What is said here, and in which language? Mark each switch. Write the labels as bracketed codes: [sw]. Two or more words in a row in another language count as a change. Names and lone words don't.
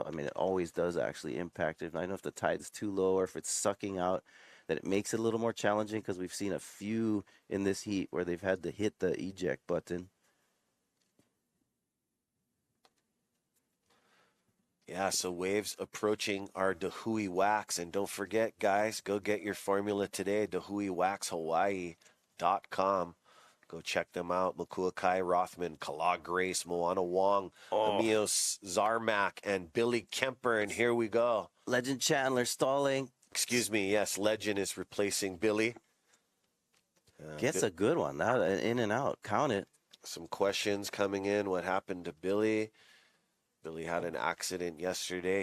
[en] I mean, it always does actually impact it. I don't know if the tide's too low or if it's sucking out, that it makes it a little more challenging, because we've seen a few in this heat where they've had to hit the eject button. Yeah, so waves approaching our Dahui Wax. And don't forget, guys, go get your formula today, DahuiWaxHawaii.com. Go check them out. Makua Kai Rothman, Kala Grace, Moana Wong, Amios Zarmak, and Billy Kemper. And here we go. Legend Chandler stalling. Excuse me, yes, Legend is replacing Billy. Gets a good one. Now in and out. Count it. Some questions coming in. What happened to Billy? Billy had an accident yesterday.